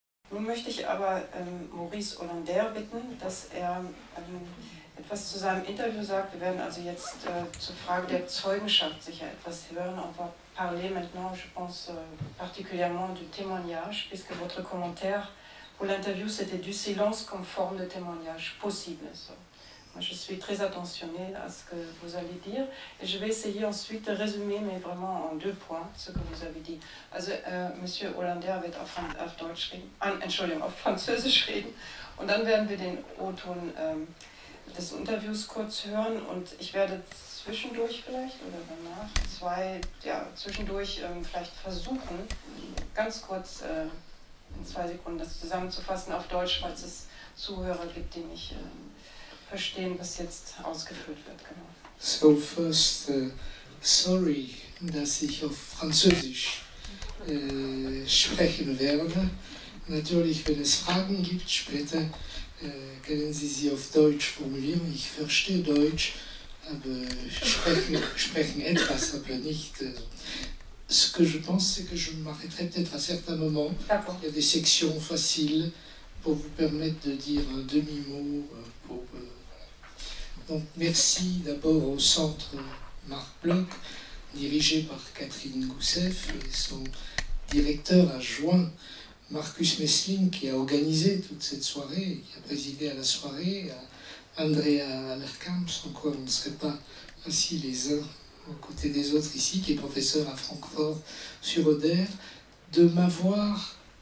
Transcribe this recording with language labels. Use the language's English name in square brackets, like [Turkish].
[German] Nun möchte ich aber Maurice Hollander bitten, dass er etwas zu seinem Interview sagt. Wir werden also jetzt zur Frage der Zeugenschaft sicher etwas hören. [French] On va parler maintenant, je pense, particulièrement du témoignage, puisque votre commentaire pour l'interview, c'était du silence comme forme de témoignage possible. So. Moi, je suis très attentionnée à ce que vous allez dire et je vais essayer ensuite de résumer, mais vraiment en 2 points, ce que vous avez dit. [German] Also, Monsieur Hollander wird auf Deutsch reden, Entschuldigung, auf Französisch reden und dann werden wir den O-Ton des Interviews kurz hören und ich werde zwischendurch vielleicht oder danach zwischendurch vielleicht versuchen, ganz kurz in 2 Sekunden das zusammenzufassen auf Deutsch, falls es Zuhörer gibt, die nicht verstehen, was jetzt ausgeführt wird. Genau. [English] So first, sorry, [German] dass ich auf Französisch sprechen werde. Natürlich, wenn es Fragen gibt später, können Sie sie auf Deutsch formulieren. Ich verstehe Deutsch, aber sprechen etwas, aber nicht. [French] Ce que je pense, c'est que je m'arrêterai peut-être à certains moments. Il y a des sections faciles pour vous permettre de dire un demi-mot. Donc merci d'abord au centre Marc Bloch, dirigé par Catherine Goussef et son directeur adjoint Marcus Messling, qui a organisé toute cette soirée, qui a présidé à la soirée, à Andrea Allerkamp, sans quoi on ne serait pas assis les uns aux côtés des autres ici, qui est professeur à Francfort-sur-Oder, de m'avoir